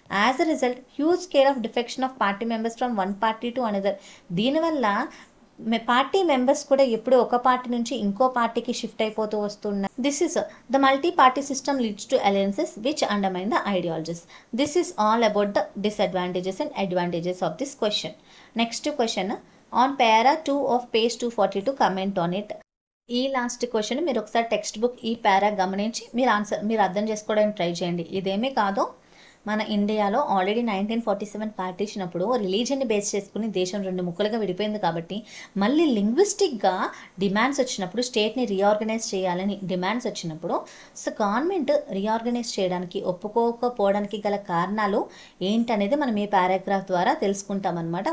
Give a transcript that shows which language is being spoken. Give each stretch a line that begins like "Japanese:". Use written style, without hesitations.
English: As a result huge scale of defection of party members from one party to another.
Telugu: దీనివల్ల party members కూడా ఎప్పుడు ఒక party నుంచి ఇంకో పార్టీకి షిఫ్ట్ అయిపోతూ వస్తున్నారు.
English: This is the multi party system leads to alliances which undermine the ideologies. This is all about the disadvantages and advantages of this question. Next question on para 2 of page 242 comment on it.
Telugu: ఈ last question మీరు ఒకసారి text book ఈ పారా గమనించి మీరు అర్థం చేసుకోవడానికి try చేయండి. ఇదేమీ కాదు, మన ఇండియాలో ఆల్రెడీ 1947 పార్టీషన్ అప్పుడు రిలీజన్ని బేస్ చేసుకుని దేశం 2 ముక్కలుగా విడిపోయింది. కాబట్టి మళ్ళీ లింగ్విస్టిక్గా డిమాండ్స్ వచ్చినప్పుడు, స్టేట్ని రీఆర్గనైజ్ చేయాలని డిమాండ్స్ వచ్చినప్పుడు సో గవర్నమెంట్ రీఆర్గనైజ్ చేయడానికి ఒప్పుకోకపోవడానికి గల కారణాలు ఏంటనేది మనం ఈ పారాగ్రాఫ్ ద్వారా తెలుసుకుంటాం అనమాట.